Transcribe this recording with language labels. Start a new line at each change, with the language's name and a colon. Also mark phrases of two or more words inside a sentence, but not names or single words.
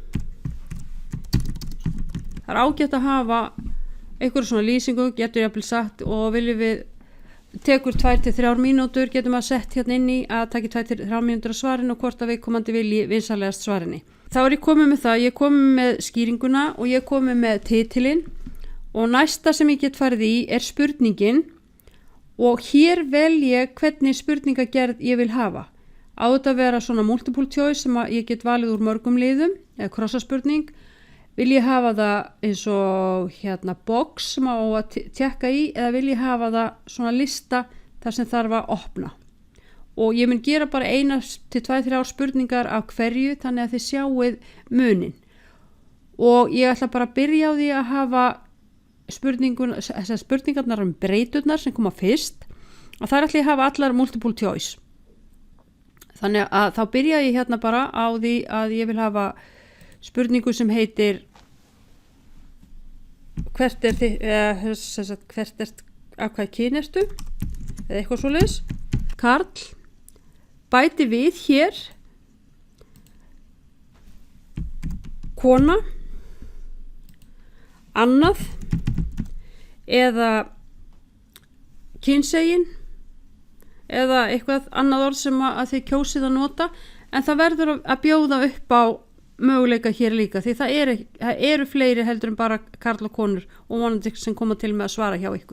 Icelandic: Það er ágætt að hafa einhverju svona lýsingu, getur jafnvel sagt, og viljum við tekur 2-3 mínútur, getum að sett hérna inn í að taki 2-3 mínútur á svarinu og hvort að viðkomandi vilji vinsalegast svarinni. Þá er ég komið með það, ég komið með skýringuna og ég komið með titilinn og næsta sem ég get farið í er spurningin og hér vel ég hvernig spurningagerð ég vil hafa. Á þetta að vera svona
English: multiple choice
Icelandic: sem ég get valið úr mörgum liðum eða krossaspurning. Vil ég hafa það eins og hérna box sem á að tjekka í eða vil ég hafa það svona lista þar sem þarf að opna. Og ég mun gera bara 1-2-3 spurningar af hverju þannig að þið sjáuð munin. Og ég ætla bara að byrja á því að hafa spurningarnar breyturnar sem koma fyrst og þar ætla ég að hafa allar
English: multiple choice.
Icelandic: Þannig að þá byrja ég hérna bara á því að ég vil hafa spurningu sem heitir hvert af hvað kyn ertu eða eitthvað svoleiðis. Karl, bæti við hér kona, annað eða kynsegin eða eitthvað annað orð sem að þið kjósið að nota, en það verður að bjóða upp á möguleika hér líka því það eru fleiri heldur en bara karl og konur og vonandi sem koma til með að svara hjá ykkur.